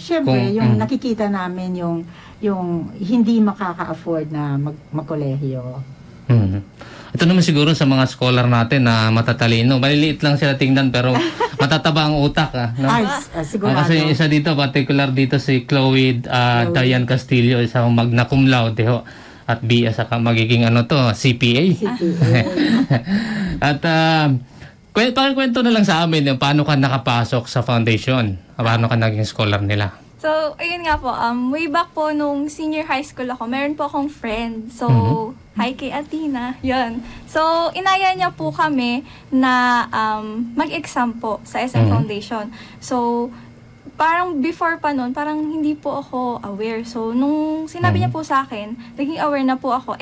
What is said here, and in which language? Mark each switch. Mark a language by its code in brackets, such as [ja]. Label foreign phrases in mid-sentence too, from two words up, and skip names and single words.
[tl] Siyempre, yung nakikita namin yung hindi makaka-afford na magkolehiyo. Ito naman siguro sa mga scholar natin na matatalino. Maliliit lang sila tingnan pero matataba ang utak. No? Sigurado. Kasi isa dito, particular dito si Chloe Diane Castillo, isang [la] magna cum laude [tl] ho. At BS saka magiging CPA. At pakikwento na lang sa amin paano ka nakapasok sa foundation. Paano ka naging scholar nila. So, ayun nga po, [en] way back [tl] po nung [en] senior high school [tl] ako, meron po akong friend. So, hi kay Athena. Yun. So, inaya niya po kami na mag-exam po sa SM Foundation. So, parang before pa nun, parang hindi po ako aware. So, nung sinabi niya po sa akin, naging aware na po ako.